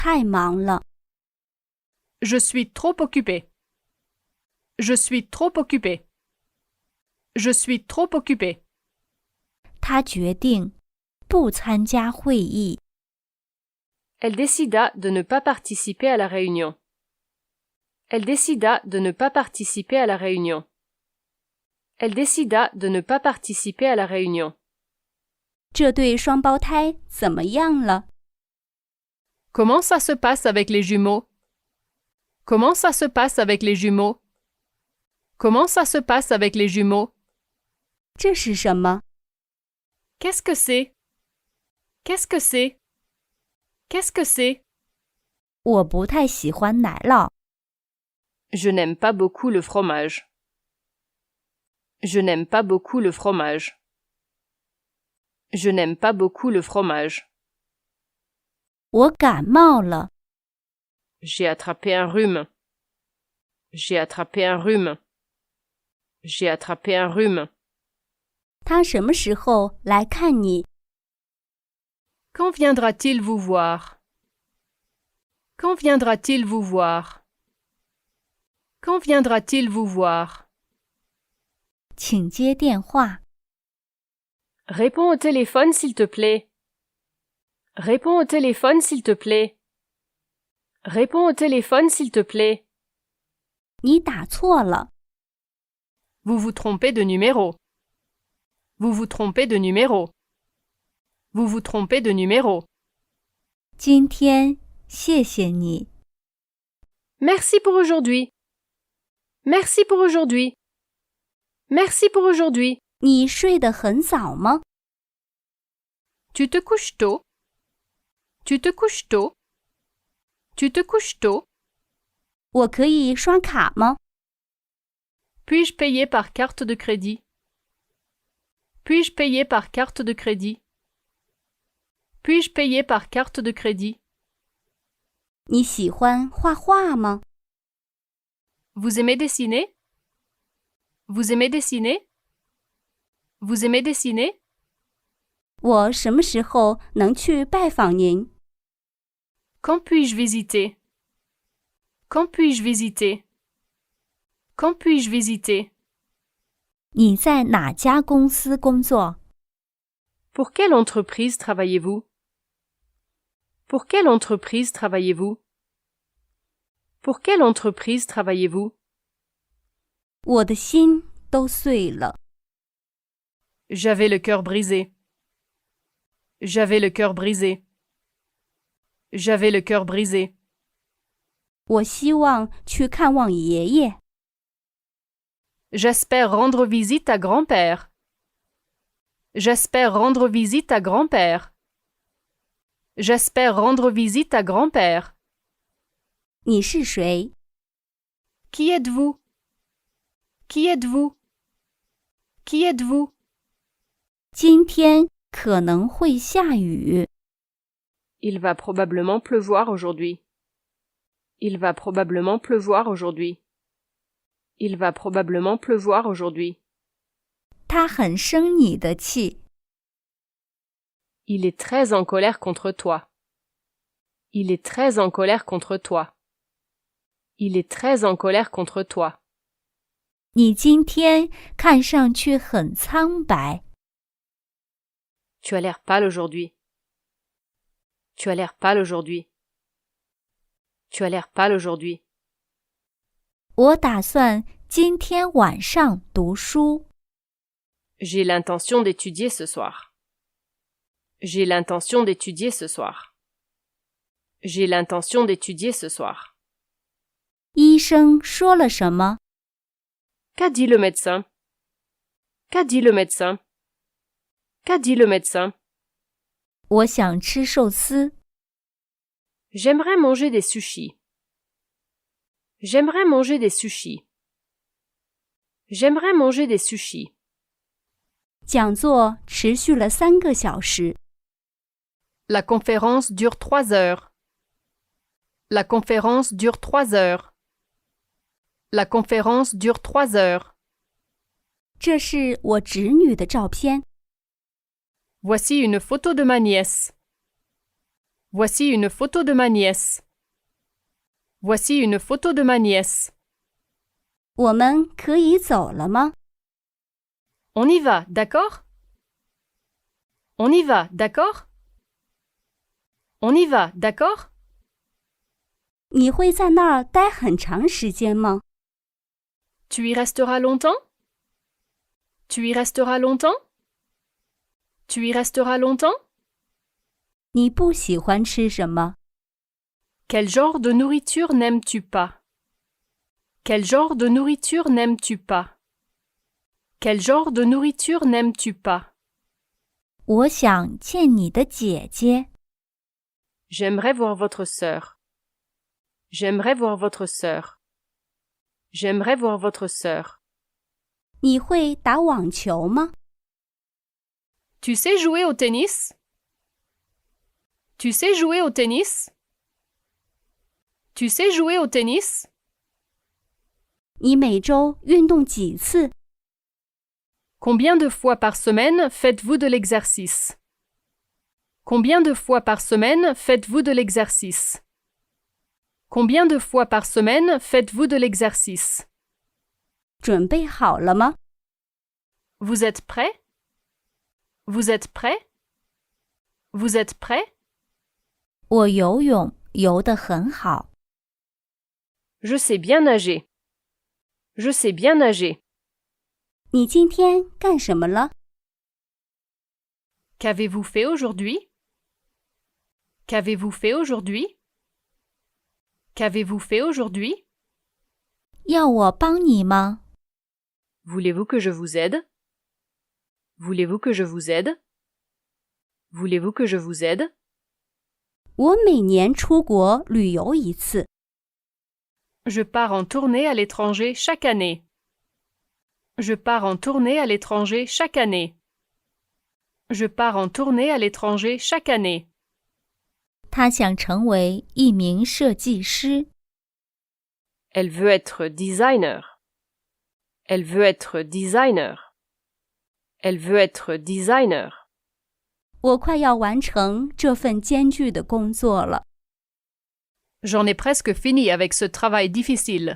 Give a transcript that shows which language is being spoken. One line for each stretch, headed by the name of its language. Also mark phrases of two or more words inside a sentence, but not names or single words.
Chinese: 太忙了。
French: Je suis trop occupé. Je suis trop occupé. Je suis trop occupé.
Chinese: 他决定不参加会议。
French: Elle décida de ne pas participer à la réunion. Elle décida de ne pas participer à la réunion. Elle décida de ne pas participer à la réunion.
Chinese: 这对双胞胎怎么样了？
French: Comment ça se passe avec les jumeaux? Comment ça se passe avec les jumeaux? Comment ça se passe avec les jumeaux?
Chinese: 这是什么？
French: Qu'est-ce que c'est? Qu'est-ce que c'est? Qu'est-ce que c'est?
Chinese: 我不太喜欢奶酪。
French: Je n'aime pas beaucoup le fromage. Je n'aime pas beaucoup le fromage. Je n'aime pas beaucoup le fromage.
Chinese: 我感冒了。
French: J'ai attrapé un rhume. J'ai attrapé un rhume. J'ai attrapé un rhume.
Chinese: 他什么时候来看你？
French: Quand viendra-t-il vous voir? Quand viendra-t-il vous voir? Quand viendra-t-il vous voir?
Chinese: 请接电话。
French: Réponds au téléphone s'il te plaît. Réponds au téléphone s'il te plaît. Réponds au téléphone s'il te plaît.
Chinese: 你打错了。
French: Vous vous trompez de numéro. Vous vous trompez de numéro. Vous vous trompez de numéro.
Chinese: 今天谢谢你。
French: Merci pour aujourd'hui. Merci pour aujourd'hui. Merci pour aujourd'hui.
Chinese: 你睡得很早吗？
French: Tu te couches tôt. Tu te couches tôt. Tu te couches tôt.
Chinese: 我可以刷卡吗？
French: Puis-je payer par carte de crédit? Puis-je payer par carte de crédit? Puis-je payer par carte de crédit?
Chinese: 你喜欢画画吗？
French: Vous aimez dessiner? Vous aimez dessiner? Vous aimez dessiner?
Chinese: 我什么时候能去拜访您？
French: Quand puis-je visiter? Quand puis-je visiter? Quand puis-je visiter?
Chinese: 你在哪家公司工作？
French: Pour quelle entreprise travaillez-vous? Pour quelle entreprise travaillez-vous? Pour quelle entreprise travaillez-vous?
Chinese: 我的心都碎了。
French: J'avais le cœur brisé. J'avais le cœur brisé. J'avais le cœur brisé.
Chinese: 我希望去看望爷爷。
French: J'espère rendre visite à grand-père. J'espère rendre visite à grand-père. J'espère rendre visite à grand-père.
Chinese: 你是谁？
French: Qui êtes-vous? Qui êtes-vous? Qui êtes-vous?
Chinese: 今天可能会下雨。
French: Il va probablement pleuvoir aujourd'hui. Il va probablement pleuvoir aujourd'hui. Il va probablement pleuvoir aujourd'hui.
Chinese: 他很生你的气。
French: Il est très en colère contre toi. Il est très en colère contre toi. Il est très en colère contre toi.
Chinese: 你今天看上去很苍白。
French: Tu as l'air pâle aujourd'hui. Tu as l'air pâle aujourd'hui. Tu as l'air pâle aujourd'hui.
Chinese: 我打算今天晚上读书。
French: J'ai l'intention d'étudier ce soir. J'ai l'intention d'étudier ce soir. J'ai l'intention d'étudier ce soir.
Chinese: 医生说了什么？
French: Qu'a dit le médecin? Qu'a dit le médecin? Qu'a dit le médecin?
Chinese: 我想吃寿司。
French: J'aimerais manger des sushis. J'aimerais manger des sushis. J'aimerais manger des sushis.
Chinese: 讲座持续了3个小时。
French: La conférence dure 3 heures. La conférence dure 3 heures. La conférence dure 3 heures.
Chinese: 这是我侄女的照片。
French: Voici une photo de ma nièce. Voici une photo de ma nièce. Voici une photo de ma nièce.
Chinese: 我们可以走了吗？
French: On y va, d'accord? On y va, d'accord? On y va, d'accord?
Chinese: 你会在那儿待很长时间吗？
French: Tu y resteras longtemps? Tu y resteras longtemps? Tu y resteras longtemps?
Chinese: 你不喜欢吃什么？
French: Quel genre de nourriture n'aimes-tu pas? Quel genre de nourriture n'aimes-tu pas? Quel genre de nourriture n'aimes-tu pas?
Chinese: 我想见你的姐姐。
French: J'aimerais voir votre sœur. J'aimerais voir votre sœur. J'aimerais voir votre sœur.
Chinese: 你会打网球吗？
French: Tu sais jouer au tennis? Tu sais jouer au tennis? Tu sais jouer au tennis?
Chinese: 你每周运动几次？
French: Combien de fois par semaine faites-vous de l'exercice? Combien de fois par semaine faites-vous de l'exercice? Combien de fois par semaine faites-vous de l'exercice?
Chinese: 准备好了吗？
French: Vous êtes prêt? Vous êtes prêt? Vous êtes prêt?
Chinese: 我游泳游得很好。
French: Je sais bien nager. Je sais bien nager.
Chinese: 你今天干什么了？
French: Qu'avez-vous fait aujourd'hui? Qu'avez-vous fait aujourd'hui? Qu'avez-vous fait aujourd'hui?
Chinese: 要我帮你吗？
French: Voulez-vous que je vous aide? Voulez-vous que je vous aide? Voulez-vous que je vous aide?
Chinese: 我每年出国旅游一次。
French: Je pars en tournée à l'étranger chaque année. Je pars en tournée à l'étranger chaque année. Je pars en tournée à l'étranger chaque année.
Chinese: 他想成为一名设计师。
French: Elle veut être designer. Elle veut être designer. Elle veut être designer.
Chinese: 我快要完成这份艰巨的工作了。
French: J'en ai presque fini avec ce travail difficile.